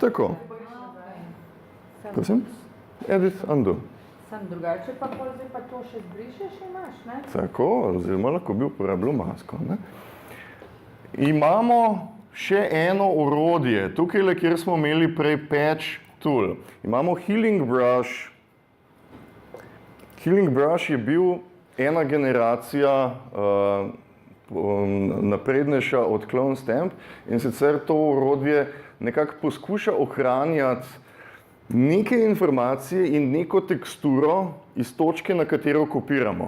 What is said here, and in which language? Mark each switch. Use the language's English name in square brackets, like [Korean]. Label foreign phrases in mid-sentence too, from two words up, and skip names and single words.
[Slovenian] Tako. Prosim? [English] Edit, undo. [Slovenian] Sam drugače pa zdaj pa to še zbrišeš imaš, ne? Tako, oziroma lahko bi uporabljal masko. Ne? Imamo še eno orodje, tukaj, kjer smo imeli prej patch tool. Imamo Healing Brush. Healing Brush je bil ena generacija naprednejša od Clone Stamp in sicer to orodje nekako poskuša ohranjati neke informacije in neko teksturo iz točke, na katero kopiramo.